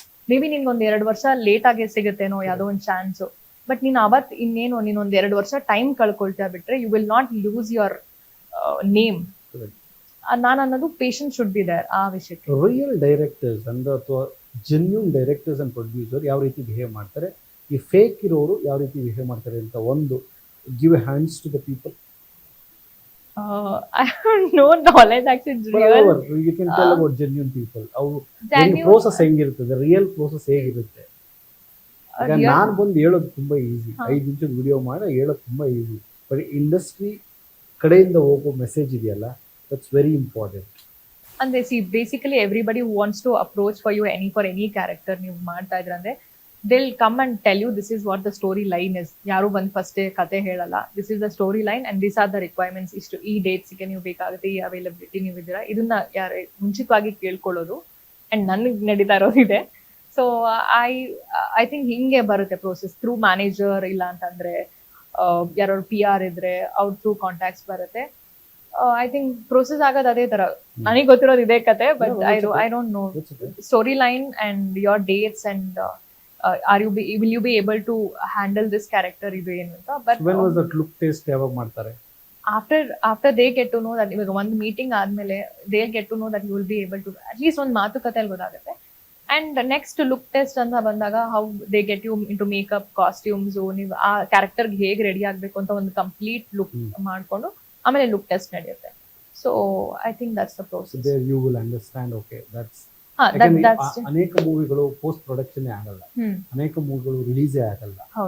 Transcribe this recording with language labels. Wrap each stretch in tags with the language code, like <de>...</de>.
<en>maybe</en> <kn>ನಿನ್ಗೆ ಒಂದ್ 2 ವರ್ಷ ಲೇಟ್ ಆಗಿ ಸಿಗುತ್ತೇನೋ ಯಾವ್ದೋ ಒಂದ್ ಚಾನ್ಸ್. ಬಟ್ ನೀನ್ ಅವತ್ ಇನ್ನೇನು ನೀನೊಂದ್ 2 ವರ್ಷ ಟೈಮ್ ಕಳ್ಕೊಳ್ತಾ ಬಿಟ್ರೆ</kn> <en>You will not lose your name.</en> <kn>ನಾನು ಅನ್ನೋದು</kn> <en>patience should be there</en> <kn>ಆ ವಿಷಯಕ್ಕೆ. ರಿಯಲ್ ಡೈರೆಕ್ಟರ್ಸ್ ಅಂದ್ರೆ ಅಥವಾ ಜೆನ್ಯೂನ್ ಡೈರೆಕ್ಟರ್ಸ್ ಅಂಡ್ ಪ್ರೊಡ್ಯೂಸರ್ ಯಾವ ರೀತಿ ಬಿಹೇವ್ ಮಾಡ್ತಾರೆ, ಈ ಫೇಕ್ ಇರೋರು ಯಾವ ರೀತಿ ಬಿಹೇವ್ ಮಾಡ್ತಾರೆ ಅಂತ ಒಂದು</kn> <en>Give a hands to the people. I have no knowledge actually. You can tell about genuine people.</en> <kn>ಅವರು ಪ್ರೋಸೆಸ್ ಹೆಂಗಿರ್ತದೆ, ರಿಯಲ್ ಪ್ರೋಸೆಸ್ ಹೇಗಿರುತ್ತೆ? ನಾನು ಬಂದು ಹೇಳೋದು ತುಂಬಾ ಈಸಿ, 5 ನಿಮಿಷದ ವಿಡಿಯೋ ಮಾಡಿ ಹೇಳೋದು ತುಂಬಾ ಈಸಿ. ಬಟ್ ಇಂಡಸ್ಟ್ರಿ ಕಡೆಯಿಂದ ಹೋಗೋ ಮೆಸೇಜ್ ಇದೆಯಲ್ಲ,</kn> <en>That's very important. ಅಂದ್ರೆ see, basically everybody who wants to approach for any character</en> <kn>ನೀವು ಮಾಡ್ತಾ ಇದ್ರಂದ್ರೆ</kn> <en>They will come and tell you this is what the story line is.</en> <kn>ಯಾರು ಬಂದ್ ಫಸ್ಟ್ ಕತೆ ಹೇಳಲ್ಲ,</kn> <en>This is the story line and this are the requirements.</en> <kn>ಇಷ್ಟು ಈ ಡೇಟ್ಸ್ಗೆ ನೀವು ಬೇಕಾಗುತ್ತೆ, ಈ ಅವೈಲಬಿಲಿಟಿ ನೀವು ಇದ್ದೀರಾ, ಇದನ್ನ ಯಾರು ಮುಂಚಿತವಾಗಿ ಕೇಳ್ಕೊಳ್ಳೋದು. ಅಂಡ್ ನನ್ಗೆ ನಡೀತಾ ಇರೋದಿದೆ.</kn> <en>so I think</en> <kn>ಹಿಂಗೆ ಬರುತ್ತೆ ಪ್ರೋಸೆಸ್ ಥ್ರೂ ಮ್ಯಾನೇಜರ್, ಇಲ್ಲ ಅಂತಂದ್ರೆ ಯಾರು PR ಇದ್ರೆ ಅವ್ರ ಥ್ರೂ ಕಾಂಟ್ಯಾಕ್ಟ್ಸ್ ಬರುತ್ತೆ.</kn> <en>I think process ಆಗೋದು ಅದೇ ತರ.</en> <kn>ನನಗೆ ಗೊತ್ತಿರೋದು ಇದೇ ಕತೆ.</kn> <en>but I don't know story line and your dates and will you be able to handle this character,</en> <kn>ಇದು ಏನು ಅಂತ.</kn> <en>but when was that look test</en> <kn>ಯಾವಾಗ ಮಾಡ್ತಾರೆ?</kn> <en>after they get to know that,</en> <kn>ಇವಾಗ ಒಂದು ಮೀಟಿಂಗ್ ಆದ್ಮೇಲೆ</kn> <en>they get to know that you will be able to at least</en> <kn>ಒಂದು ಮಾತುಕತೆಯಲ್ಲಿ ಗೊತ್ತಾಗುತ್ತೆ. ಅಂಡ್ ನೆಕ್ಸ್ಟ್ ಲುಕ್ ಟೆಸ್ಟ್ ಅಂತ ಬಂದಾಗ</kn> <en>how they get you into makeup,</en> <kn>costumes, ನೀವು ಆ ಕ್ಯಾರೆಕ್ಟರ್ಗೆ ಹೇಗೆ ರೆಡಿ ಆಗ್ಬೇಕು ಅಂತ ಒಂದು ಕಂಪ್ಲೀಟ್ ಲುಕ್ ಮಾಡ್ಕೊಂಡು ಆಮೇಲೆ ಲುಕ್ ಟೆಸ್ಟ್ ನಡೆಯುತ್ತೆ.</kn> <en>So I think that's the process. There you will understand, okay, that's</en> <kn>ಅನೇಕ ಮೂವಿಗಳು ಪೋಸ್ಟ್ ಪ್ರೊಡಕ್ಷನ್ ಆಗಲ್ಲ, ಅನೇಕ ಮೂವಿಗಳು ರಿಲೀಸೇ ಆಗಲ್ಲ.</kn>